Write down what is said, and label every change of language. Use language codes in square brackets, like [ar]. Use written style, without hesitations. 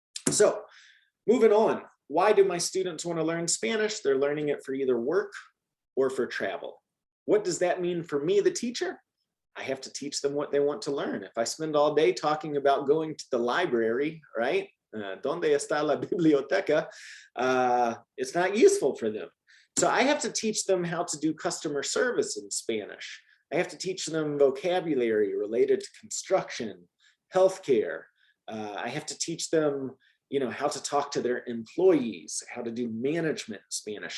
[en] So moving on, why do my students want to learn Spanish? They're learning it for either work or for travel. What does that mean for me, the teacher? I have to teach them what they want to learn. If I spend all day talking about going to the library, right? [es] ¿Dónde está la biblioteca? [en] It's not useful for them. So I have to teach them how to do customer service in Spanish. I have to teach them vocabulary related to construction, healthcare. I have to teach them, you know, how to talk to their employees, how to do management in Spanish.